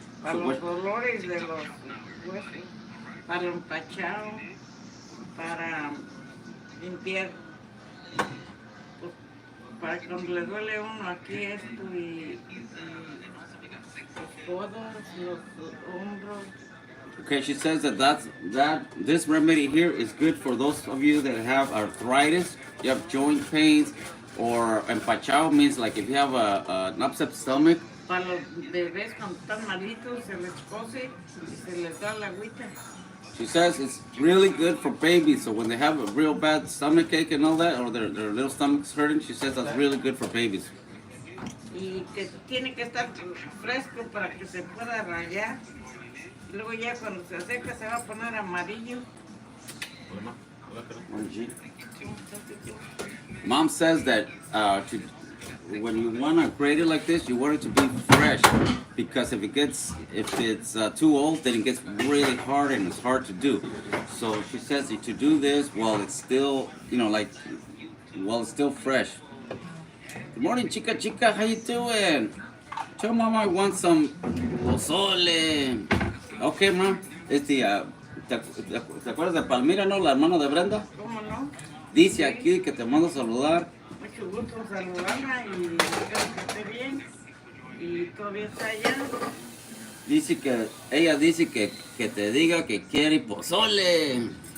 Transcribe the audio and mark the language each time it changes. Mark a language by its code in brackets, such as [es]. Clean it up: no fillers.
[es] Para los dolores de los huesos, para el empachado, para limpiar, pues, para cuando le duele uno aquí esto y los codos, los hombros. [en] Okay, she says that this remedy here is good for those of you that have arthritis, you have joint pains, or empachado means like if you have an upset stomach. [es] Para los bebés cuando están malitos se les cose y se les da la agüita. [en] She says it's really good for babies, so when they have a real bad stomach ache and all that, or their little stomach's hurting, she says that's really good for babies. [es] Y que tiene que estar fresco para que se pueda rayar. Luego ya cuando se seca se va a poner amarillo. [en] Mom says that when you want to grate it like this, you want it to be fresh, because if it's too old, then it gets really hard and it's hard to do. So she says that to do this while it's still, while it's still fresh. Good morning, chica, how you doing? Tell mama I want some pozole. Okay, mom. It's the [es] ¿te acuerdas de Palmira, no? La hermana de Brenda. ¿Cómo no? Dice aquí que te mando a saludar. Mucho gusto saludarla y espero que esté bien y todavía está allá. Dice que ella dice que te diga que quiere pozole.